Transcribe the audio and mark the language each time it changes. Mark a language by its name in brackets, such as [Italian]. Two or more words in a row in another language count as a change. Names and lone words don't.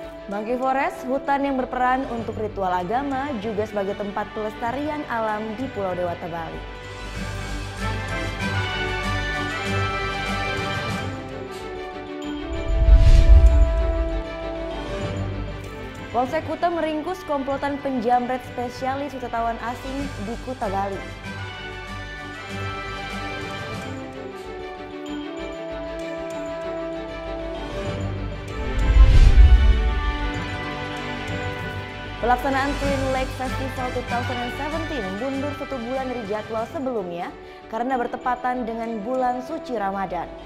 [Indonesian] Monkey Forest, hutan yang berperan untuk ritual agama, juga sebagai tempat pelestarian alam di Pulau Dewata, Bali. Polsek Kuta meringkus komplotan penjamret spesialis wisatawan asing di Kuta, Bali. Pelaksanaan Twin Lake Festival 2017 mundur 1 bulan dari jadwal sebelumnya karena bertepatan dengan bulan suci Ramadan.